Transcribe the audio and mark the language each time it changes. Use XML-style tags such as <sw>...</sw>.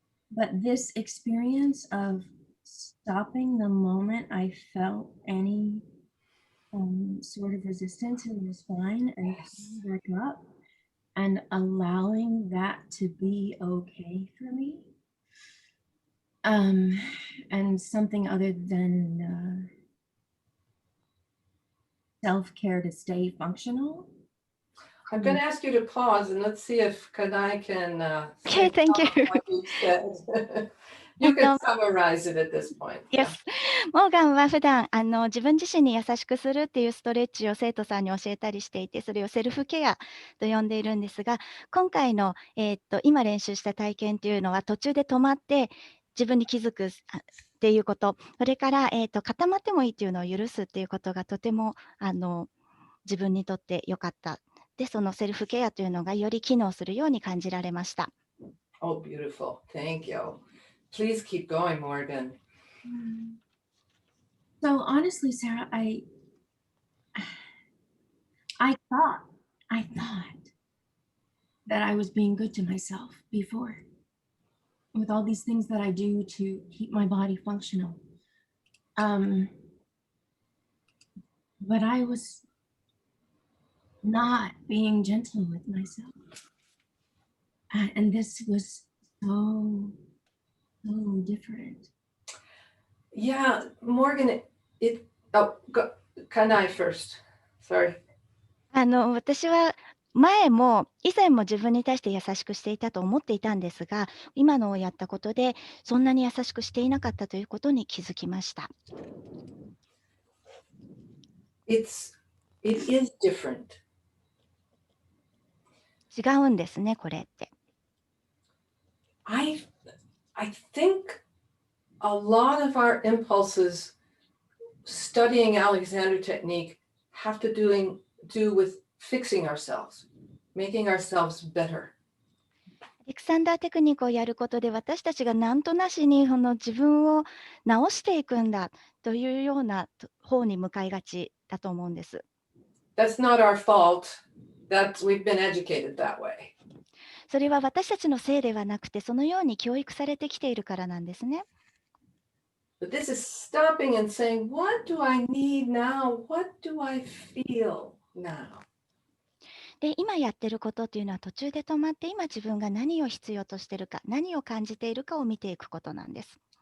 <en>But this experience of stopping the moment I felt any sort of resistance in the spine and back up and allowing that to be okay for me, and something other than self-care to stay functional. I'm going to ask you to pause and let's see if Kanai can Okay, thank you. what you said. You can summarize it at this point. Yes.</en> <ja>モーガンは普段自分自身に優しくするっていうストレッチを生徒さんに教えたりしていて、それをセルフケアと呼んでいるんですが、今回の、今練習した体験というのは途中で止まって自分に気づくっていうこと、それから、固まってもいいっていうのを許すっていうことがとても自分にとって良かった。で、そのセルフケアというのがより機能するように感じられました。</ja> <en>Oh, beautiful. Thank you. Please keep going, Morgan. So honestly, Sarah, I thought that I was being good to myself before with all these things that I do to keep my body functional. But I was not being gentle with myself. And this was so different. Yeah, Morgan, Kanai first. Sorry.</en> <ja>私は以前も自分に対して優しくしていたと思っていたんですが、今のをやったことでそんなに優しくしていなかったということに気づきました。</ja> <en>It is different.</en> <ja>違うんですね、これって。</ja> <en>I think a lot of our impulses studying Alexander technique have to do with fixing ourselves, making ourselves better.</en> <ja>アレクサンダーテクニックをやることで私たちが何となしに自分を直していくんだというような方に向かいがちだと思うんです。</ja> <en>That's not our fault. We've been educated that way.</en> <ja>それは私たちのせいではなくて、そのように教育されてきているからなんですね。</ja> <en>But this is stopping and saying, what do I need now? What do I feel now?</en> <ja>で、今やってることっていうのは途中で止まって、今自分が何を必要としているか、何を感じているかを見ていくことなんです。</ja>